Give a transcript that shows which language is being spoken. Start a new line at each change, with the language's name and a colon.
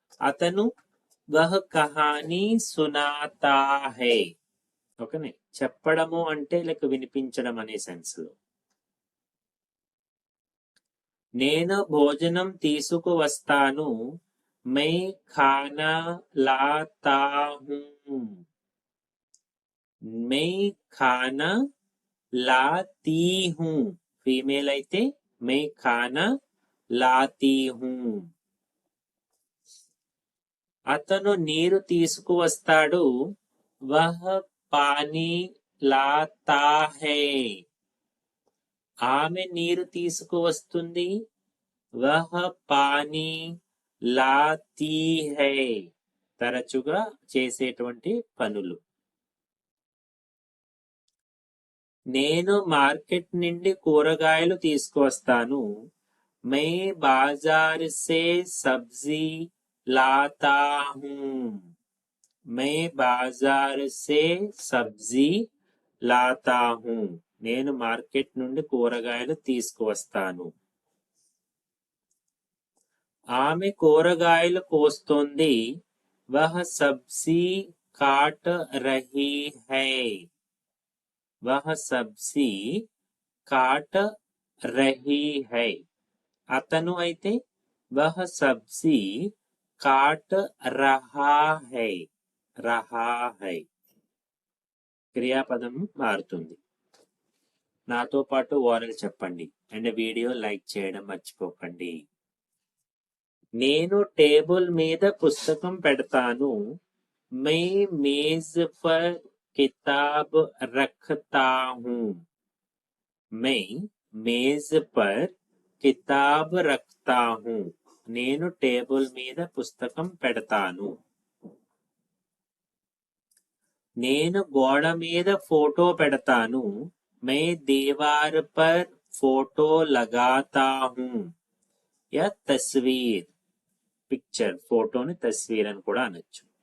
Telugu: అతను
Hindi: वह कहानी सुनाता है.
Telugu: ఓకేనే. చెప్పడము అంటే లైక్ వినిపించడం అనే సెన్స్ లో. నేను భోజనం తీసుకువస్తాను.
Hindi: मैं खाना लाता हूँ. मैं खाना लाती हूँ. फीमेल
Telugu: అయితే
Hindi: मैं खाना लाती हूँ.
Telugu: అతను నీరు తీసుకువస్తాడు.
Hindi: वह पानी लाता है.
Telugu: ఆమె నీరు తీసుకువస్తుంది.
Hindi: वह पानी लाती है.
Telugu: తరచుగా చేసేటువంటి పనులు. నేను మార్కెట్ నుండి కూరగాయలు తీసుకువస్తాను.
Hindi: मैं बाजार से सब्जी लाता हूँ. मैं बाजार से सब्जी लाता हूँ.
Telugu: నేను మార్కెట్ నుండి కూరగాయలు తీసుకువస్తాను. ఆమె కూరగాయలు కోస్తోంది.
Hindi: वह सब्जी काट रही है. वह सब्जी काट रही है.
Telugu: అతను అయితే
Hindi: वह सब्जी काट रहा है. रहा है.
Telugu: క్రియాపదం మారుతుంది. నాతో పాటు ఓరల్ చెప్పండి అండ్ వీడియో లైక్ చేయడం మర్చిపోకండి. నేను టేబుల్ మీద పుస్తకం పెడతాను.
Hindi: मैं मेज पर किताब रखता हूँ. मैं मेज पर किताब रखता हूँ.
Telugu: నేను టేబుల్ మీద పుస్తకం పెడతాను. నేను గోడ మీద ఫోటో పెడతాను.
Hindi: मैं दीवार पर फोटो लगाता हूँ. या तस्वीर
Telugu: పిక్చర్ ఫోటోని తస్వీర్ అని కూడా అనొచ్చు.